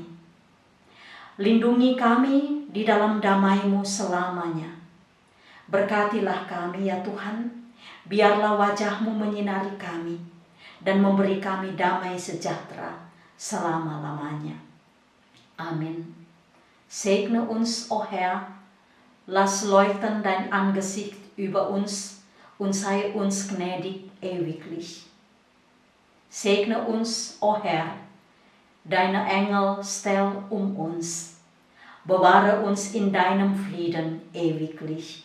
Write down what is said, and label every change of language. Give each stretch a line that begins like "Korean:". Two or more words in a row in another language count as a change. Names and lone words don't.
Indonesian: Lindungi kami di dalam damai-Mu selamanya. Berkatilah kami ya Tuhan, biarlah wajah-Mu menyinari kami dan memberi kami damai sejahtera selama-lamanya. Amin.
German: Segne uns, o Herr, lass leuchten dein Angesicht über uns und sei uns gnädig ewiglich. Segne uns, o Herr, deine Engel stell uns, bewahre uns in deinem Frieden ewiglich.